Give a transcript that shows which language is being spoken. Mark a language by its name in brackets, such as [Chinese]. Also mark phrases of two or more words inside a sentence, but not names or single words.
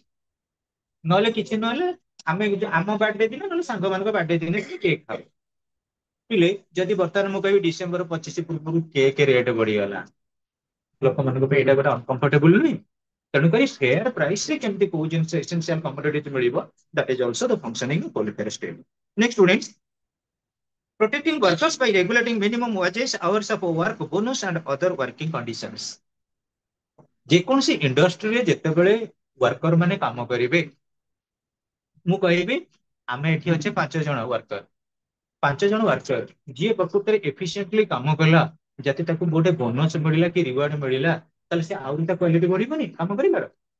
[Odia] ନହେଲେ କିଛି ନହେଲେ ଆମେ ଆମ ବାର୍ଥଡେ ଦିନ, ନହେଲେ ସାଙ୍ଗମାନଙ୍କ ବାର୍ଥଡେ ଦିନ ଟିକେ କେକ୍ ଖାଉ। ପିଲେ ଯଦି ବର୍ତ୍ତମାନ ମୁଁ କହିବି ଡିସେମ୍ବର 25 ପୂର୍ବରୁ [English] cake rate [Odia] ବଢିଗଲା, ଲୋକମାନଙ୍କ ପାଇଁ ଏଇଟା ଗୋଟେ ଅନକମ୍ଫର୍ଟେବଲ ନୁହେଁ? ତେଣୁକରି [English] fair priceରେ [Odia] କେମିତି କୋଉ ଜିନିଷ [English] essential commodity [Odia] ମିଳିବ, [English] that is also the functioning of welfare state. Next students, protecting workers by regulating minimum wages, hours of work, bonus and other working conditions. [Odia] ଯେକୌଣସି ଇଣ୍ଡଷ୍ଟ୍ରିରେ ଯେତେବେଳେ ୱାର୍କର ମାନେ କାମ କରିବେ, ମୁଁ କହିବି ଆମେ ଏଠି ଅଛେ 5 ଜଣ ୱାର୍କର। 5 ଜଣ ୱାର୍କର ଯିଏ ପ୍ରକୃତରେ ଏଫିସିଏଣ୍ଟଲି କାମ କଲା, ଯଦି ତାକୁ ଗୋଟେ ବୋନସ ମିଳିଲା କି ରିୱାର୍ଡ ମିଳିଲା, ତାହେଲେ ସେ ଆହୁରି ତା କ୍ୱାଲିଟି ବଢିବନି କାମ କରିବାର।